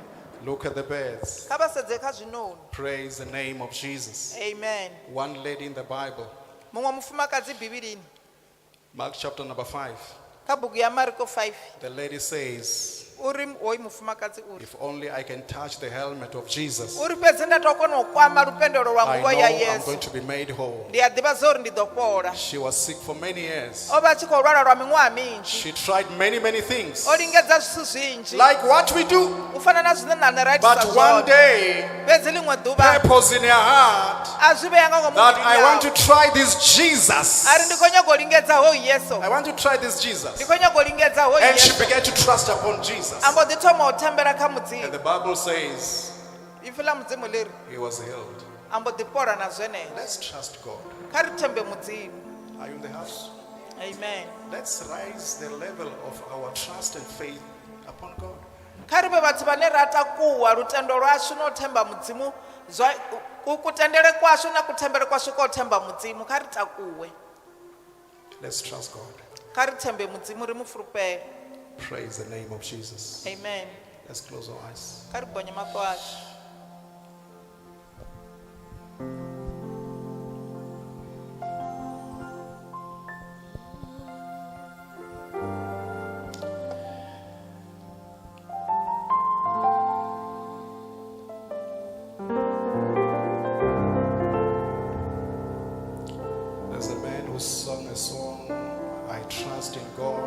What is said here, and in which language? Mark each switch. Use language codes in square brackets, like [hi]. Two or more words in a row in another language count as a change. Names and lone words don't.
[en] Look at the birds. [ve] kha vha sedze kha zwinoni [en] Praise the name of Jesus. amen One lady in the Bible, [ve] muṅwe mufumakadzi bivhilini [en] Mark chapter number 5. [ve] kha bugu ya mariko 5 [en] The lady says, [ve] uri hoyu mufumakadzi uri [en] if only I can touch the helmet of Jesus, [ve] uri fhedzi nda tou kona u kwama lupendelo lwa [en] I [ve] nguvho [en] know [ve] ya [en] I'm going [ve] yesu [en] to be made whole. [ve] ndi a ḓivha zwa uri ndi ḓo fhola [en] She was sick for many years. [ve] o vha a tshi khou lwala lwa miṅwaha minzhi [en] She tried many things, [ve] o lingedza zwithu zwinzhi [en] like what we do. [ve] u fana na zwine na nṋe ra itisa [en] But one [ve] zwone [en] day, [ve] fhedzi ḽiṅwe ḓuvha [en] purpose in her heart [ve] a zwi vhea nga ngomu [en] that I want to [ve] muvhilini [en] try this Jesus. [ve] a ri ndi khou nyaga u lingedza hoyu yesu [en] I want to try this Jesus. [ve] ndi khou nyaga u lingedza hoyu [en] And she [ve] yesu [en] began to trust upon Jesus. [ve] a mbo ḓi thoma u thembela kha [en] And [ve] mudzimu [en] the Bible says [ve] ifi ḽa mudzimu ḽiri [en] he was healed. [ve] a mbo ḓi fhola na zwenezwo [en] Let's trust God. [ve] kha ri thembe mudzimu [en] Are you in the house? amen Let's rise the level of our trust and faith upon God. [ve] kha ri vhe vhathu vhane ra takuwa lutendo lwashu na u themba mudzimu kutendele kwashu na kuthembele kwashu kwa u themba mudzimu kha ri takuwe [en] Let's trust God. [ve] kha ri thembe mudzimu ri mu fulufhele [en] Praise the name of Jesus. amen Let's close our eyes. [ve] kha ri gonye maṱo ashu [en] There's a man who sung a song, I trust in God.